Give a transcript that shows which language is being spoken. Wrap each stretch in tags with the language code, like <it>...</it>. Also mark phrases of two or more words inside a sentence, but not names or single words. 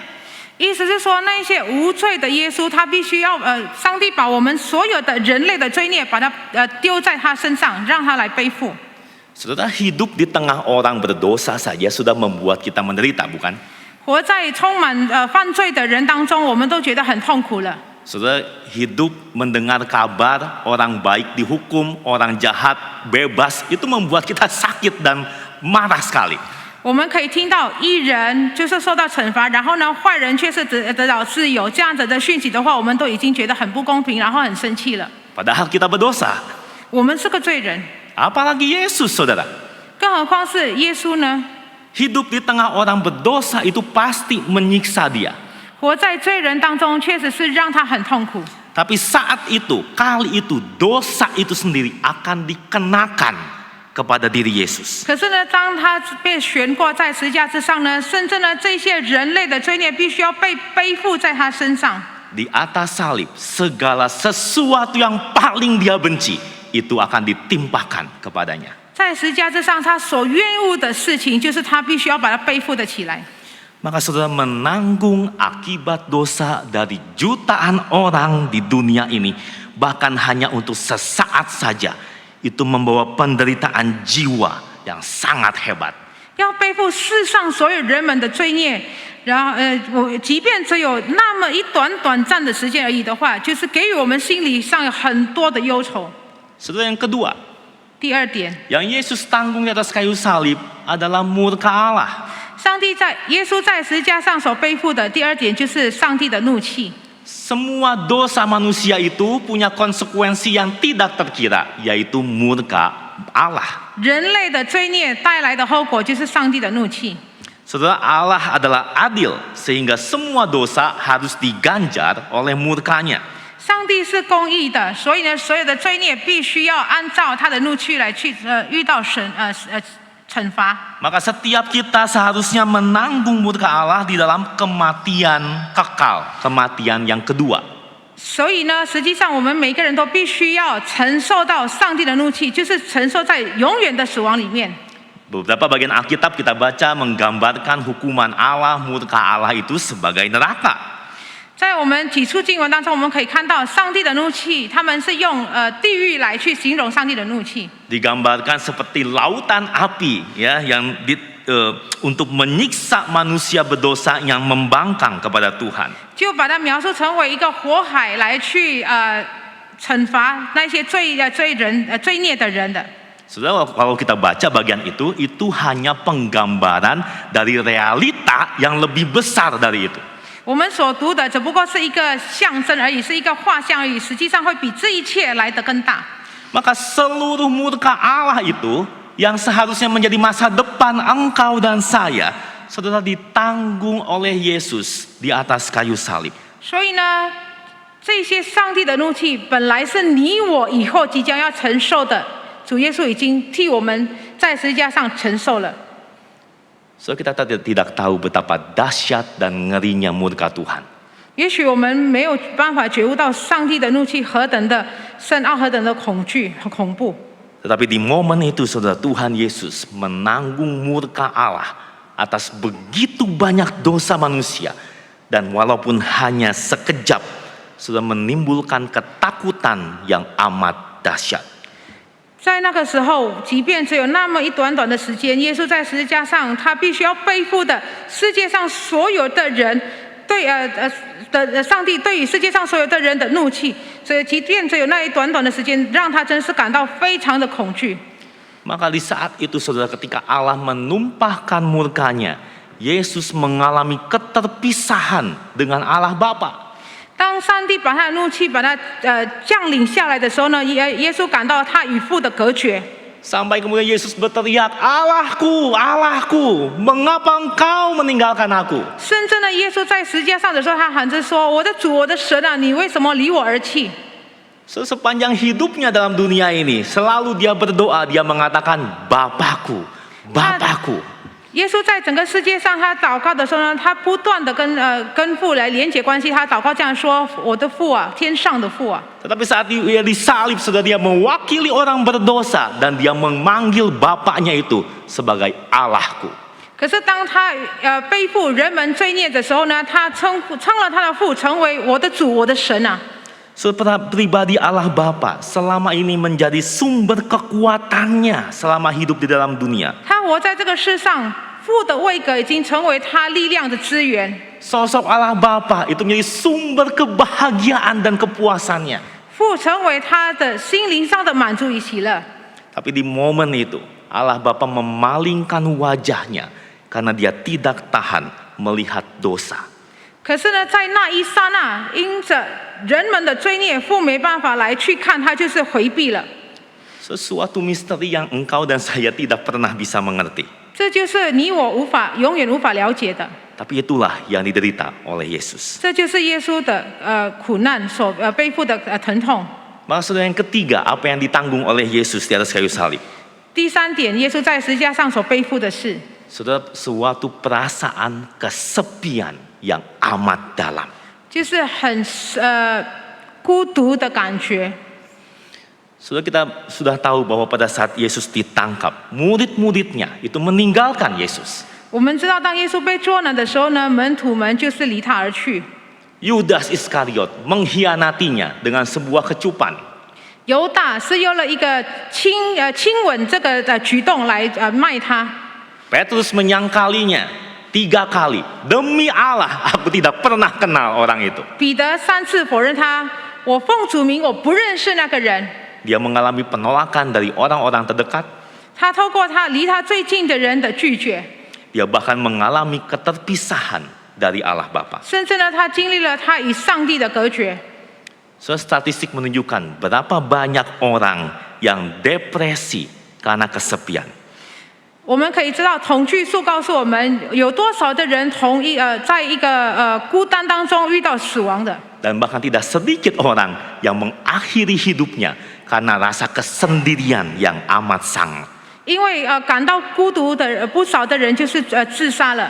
<zh>意思是说，那些无罪的耶稣，他必须要上帝把我们所有的人类的罪孽，把它丢在他身上，让他来背负。</zh> <id>Saudara, hidup di tengah orang berdosa saja sudah membuat kita menderita, bukan?</id> <zh>活在充满犯罪的人当中，我们都觉得很痛苦了。</zh> <id>Saudara, hidup mendengar kabar orang baik dihukum, orang jahat bebas, itu membuat kita sakit dan marah sekali.</id> <zh>我们可以听到义人就是受到惩罚，然后呢，坏人却是得到自由，这样子的讯息的话，我们都已经觉得很不公平，然后很生气了。</zh> <id>Padahal kita berdosa.</id> <zh>我们是个罪人，</zh> <id>Apalagi Yesus, saudara.</id> <zh>更何况是耶稣呢？</zh> <id>Hidup di tengah orang berdosa itu pasti menyiksa dia.</id> <zh>活在罪人当中，确实是让他很痛苦。</zh> <id>Tapi saat itu, kali itu, dosa itu sendiri akan dikenakan kepada diri Yesus.</id> <zh>可是呢，当他被悬挂在十字架之上呢，甚至呢，这些人类的罪孽必须要被背负在他身上。</zh> <id>Di atas salib, segala sesuatu yang paling dia benci, itu akan ditimpakan kepadanya.</id> <zh>在十字架之上，他所厌恶的事情，就是他必须要把它背负得起来。</zh> <id>Maka saudara menanggung akibat dosa dari jutaan orang di dunia ini, bahkan hanya untuk sesaat saja, itu membawa penderitaan jiwa yang sangat hebat.</id> <zh>要背负世上所有人们的罪孽，然后即便只有那么一短暂的时间而已的话，就是给予我们心理上有很多的忧愁。</zh> <id>Saudara, yang kedua,</id> <zh>第二点，</zh> <id>yang Yesus tanggung di atas kayu salib adalah murka Allah.</id> <zh>耶稣在十字架上所背负的第二点就是上帝的怒气。</zh> <id>Semua dosa manusia itu punya konsekuensi yang tidak terkira, yaitu murka Allah.</id> <zh>人类的罪孽带来的后果就是上帝的怒气。</zh> <id>Saudara, Allah adalah adil, sehingga semua dosa harus diganjar oleh murkanya.</id> <zh>上帝是公义的，所以呢，所有的罪孽必须要按照他的怒气来遇到惩罚。</zh> <id>Maka setiap kita seharusnya menanggung murka Allah di dalam kematian kekal, kematian yang kedua.</id> <zh>所以呢，实际上我们每个人都必须要承受到上帝的怒气，就是承受在永远的死亡里面。</zh> <id>Beberapa bagian Alkitab kita baca menggambarkan hukuman Allah, murka Allah itu sebagai neraka.</id> <zh>在我们几处经文当中，我们可以看到上帝的怒气，他们是用地狱来去形容上帝的怒气。</zh> <id>Digambarkan seperti lautan api, ya, yang untuk menyiksa manusia berdosa yang membangkang kepada Tuhan.</id> <zh>就把它描述成为一个火海来去惩罚那些罪孽的人的。</zh> <id>Saudara, kalau kita baca bagian itu hanya penggambaran dari realita yang lebih besar dari itu.</id> <zh>我们所读的只不过是一个象征而已，是一个画像而已，实际上会比这一切来得更大。</zh> <id>Maka seluruh murka Allah itu yang seharusnya menjadi masa depan engkau dan saya, saudara, ditanggung oleh Yesus di atas kayu salib.</id> <zh>所以呢，这些上帝的怒气本来是你我以后即将要承受的，主耶稣已经替我们在十字架上承受了。</zh> <id>So kita tidak tahu betapa dahsyat dan ngerinya murka Tuhan.</id> <zh>也许我们没有办法觉悟到上帝的怒气何等的深奥、何等的恐惧和恐怖。</zh> <id>Tetapi di momen itu, saudara, Tuhan Yesus menanggung murka Allah atas begitu banyak dosa manusia. Dan walaupun hanya sekejap, sudah menimbulkan ketakutan yang amat dahsyat.</id> <zh>在那个时候，即便只有那么一短短的时间，耶稣在十字架上，他必须要背负的世界上所有的人对上帝对于世界上所有的人的怒气，所以即便只有那一短短的时间，让他真是感到非常的恐惧。</zh> <id>Maka di saat itu, saudara, ketika Allah menumpahkan murkanya, Yesus mengalami keterpisahan dengan Allah Bapa.</id> <zh>当上帝把他的怒气把他降临下来的时候呢，耶稣感到他与父的隔绝。</zh> <id>Sampai kemudian Yesus berteriak, Allahku, Allahku, mengapa engkau meninggalkan aku?</id> <zh>甚至呢，耶稣在十字架上的时候，他喊着说：“我的主，我的神啊，你为什么离我而去？”</zh> <id>Sepanjang hidupnya dalam dunia ini, selalu dia berdoa, dia mengatakan, Bapakku, Bapakku.</id> <zh>耶稣在整个世界上，他祷告的时候呢，他不断的跟父来连结关系。他祷告这样说：“我的父啊，天上的父啊。”</zh> <id>Tetapi saat dia disalib, sudah dia mewakili orang berdosa dan dia memanggil Bapaknya itu sebagai Allahku.</id> <zh>可是当他背负人们罪孽的时候呢，他称了他的父成为我的主，我的神啊。</zh> <id>Pribadi Allah Bapa selama ini menjadi sumber kekuatannya selama hidup di dalam dunia.</id> <zh>他活在这个世上，父的位格已经成为他力量的资源。</zh> <id>Sosok Allah Bapa itu menjadi sumber kebahagiaan dan kepuasannya.</id> <zh>父成为他的心灵上的满足与喜乐。</zh> <id>Tapi di momen itu Allah Bapa memalingkan wajahnya karena dia tidak tahan melihat dosa.</id> <zh>可是呢，在那一刹那，因着人们的罪孽，父没办法来去看他，就是回避了。</zh> <id>Sesuatu misteri yang engkau dan saya tidak pernah bisa mengerti.</id> <zh>这就是你我永远无法了解的。</zh> <id>Tapi itulah yang diderita oleh Yesus.</id> <zh>这就是耶稣的苦难所背负的疼痛。</zh> <id>Maka saudara, yang ketiga, apa yang ditanggung oleh Yesus di atas kayu salib?</id> <zh>第三点，耶稣在十字架上所背负的是，</zh> <id>Saudara, suatu perasaan kesepian yang amat dalam.</id> <zh>就是很孤独的感觉。</zh> <id>Saudara, kita sudah tahu bahwa pada saat Yesus ditangkap, murid-muridnya itu meninggalkan Yesus.</id> <zh>我们知道，当耶稣被捉拿的时候呢，门徒们就是离他而去。</zh> <id>Yudas Iskariot mengkhianatinya dengan sebuah kecupan.</id> <zh>犹大是用了一个亲吻这个举动来卖他。</zh> <id>Petrus menyangkalinya 3 kali. Demi Allah, aku tidak pernah kenal orang itu.</id> <zh>彼得3次否认他，我奉主名，我不认识那个人。</zh> <id>Dia mengalami penolakan dari orang-orang terdekat.</id> <zh>他透过他离他最近的人的拒绝，</zh> <id>Dia bahkan mengalami keterpisahan dari Allah Bapa.</id> <zh>甚至呢，他经历了他与上帝的隔绝。</zh> <id>Statistik menunjukkan berapa banyak orang yang depresi karena kesepian.</id> <zh>我们可以知道，统计数告诉我们，有多少的人在一个孤单当中遇到死亡的。</zh> <id>Dan bahkan tidak sedikit orang yang mengakhiri hidupnya karena rasa kesendirian yang amat sangat.</id> <zh>因为感到孤独的不少的人就是自杀了。</zh>